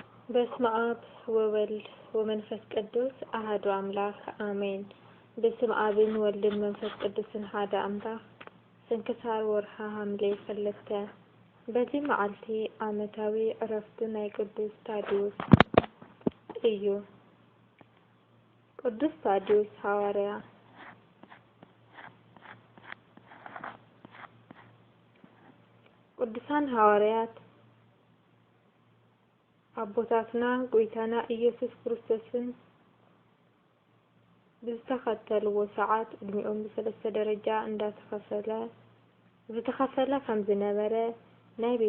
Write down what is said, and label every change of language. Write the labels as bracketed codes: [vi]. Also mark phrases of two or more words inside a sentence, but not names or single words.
[gez] በስመ አብ ወወልድ ወመንፈስ ቅዱስ አሐዱ አምላክ አሜን። [ti] በስመ አብን ወልድን መንፈስ ቅዱስን ሓደ አምላክ። ስንክሳር ወርሃ ሓምለ II በዚህ መዓልቲ ዓመታዊ ዕረፍቱ ናይ ቅዱስ ታዲዮስ እዩ። ቅዱስ ታዲዮስ ሐዋርያ ቅዱሳን ሐዋርያት አቦታትና ጌታና ኢየሱስ ክርስቶስን ብዝተኸተልዎ ሰዓት ዕድሜኦም በሰለስተ ደረጃ ዝተከፈለ ከም ዝነበረ ናይ ቤተ